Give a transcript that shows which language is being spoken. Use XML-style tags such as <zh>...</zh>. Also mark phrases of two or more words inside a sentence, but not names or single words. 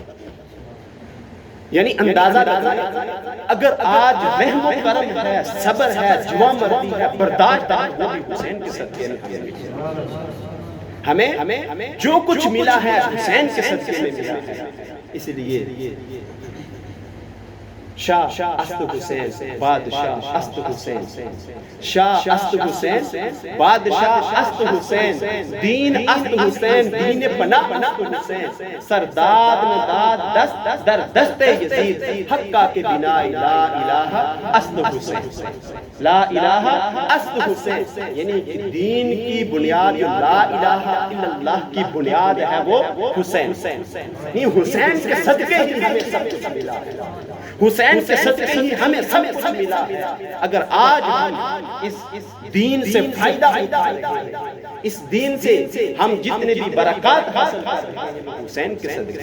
<ur>یعنی اندازہ اگر آج رحم و کرم ہے، صبر ہے، جواں مردی ہے، برداشت ہے، وہ بھی حسین کے صدقے میں ہمیں جو کچھ ملا ہے حسین کے صدقے میں ملا ہے.</ur> <fa>اس لیے شاہ است حسین بادشاہ است حسین، شاہ است حسین بادشاح است حسین، دین است حسین، دین پناہ است حسین، سرداد نداد دست در دست یزید، حقہ کے بنا</fa> <ar>لا الہ</ar> <fa>است حسین،</fa> <ar>لا الہ</ar> <fa>است حسین.</fa> <ur>یعنی دین کی بنیاد جو</ur> <ar>لا الہ الا اللہ</ar> <ur>کی بنیاد ہے وہ حسین. نہیں، حسین کے صدقے ہی ہمیں سب کچھ ملا ہے، حسین کے صدقے ہی ہمیں سب کچھ ملا ہے. اگر آج ہم اس دین سے فائدہ اٹھائیں، اس دین سے ہم جتنے بھی برکات حاصل کرتے ہیں حسین کے صدقے.</ur>